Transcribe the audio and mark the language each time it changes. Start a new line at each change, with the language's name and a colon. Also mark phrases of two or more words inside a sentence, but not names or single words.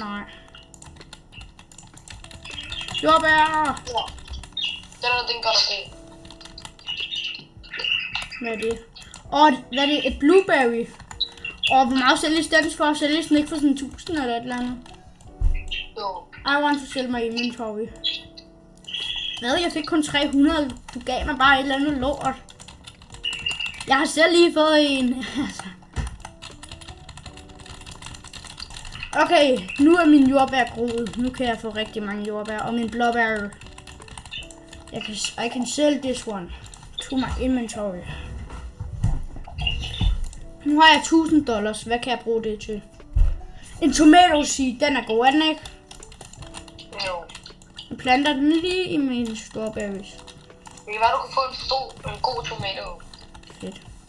Danish: Nej. Jordbær! Ja. Den gør dig god. Hvad er det? Hvad er det? Et blueberry. Hvor meget sælges den for? Sælges den ikke for sådan 1000 eller et eller andet? Jo.
English: I want to sell my inventory.
Danish: Hvad? Jeg fik kun 300. Du gav mig bare et eller andet lort. Jeg har selv lige fået en. Okay, nu er min jordbær groet. Nu kan jeg få rigtig mange jordbær. Og min blåbær.
English: I can sell this one to my inventory.
Danish: Nu har jeg $1000. Hvad kan jeg bruge det til? En
English: tomato seed,
Danish: den er god, er den ikke? Jo. Jeg planter den lige i mine strawberries. Det kan være, du kan få en god tomato. Fedt.